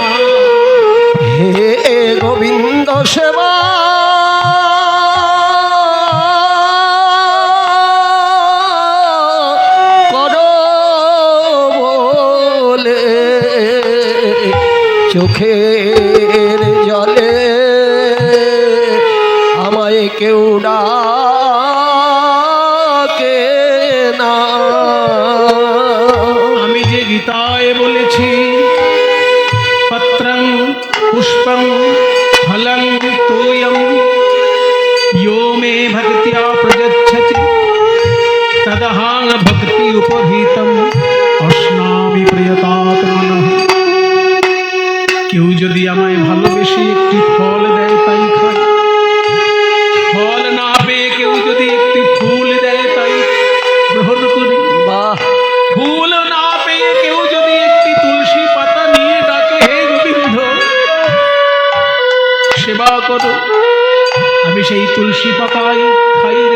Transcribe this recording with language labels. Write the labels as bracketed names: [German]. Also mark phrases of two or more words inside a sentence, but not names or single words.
[Bangla] হে গোবিন্দ সেবা করো বলে চোখের জলে আমায় কেউ ডাকে না। আমি যে গীতায় বলেছি, [Sanskrit] পত্রং পুষ্পং ফলং তোয়ং यो मे भक्त्या प्रयच्छति तदहं भक्ति उपहितम् अश्नामि [Bangla] যদি আমায় ভালোবেসে একটি ফল দেয় তাই খাই, ফল না পেয়ে কেউ যদি একটি ফুল দেয় তাই গ্রহণ করি, বাহ ফুল না পেয়ে কেউ যদি একটি তুলসী পাতা নিয়ে ডাকে হে গোবিন্দ সেবা করো, আমি সেই তুলসী পাতাই খাই রে।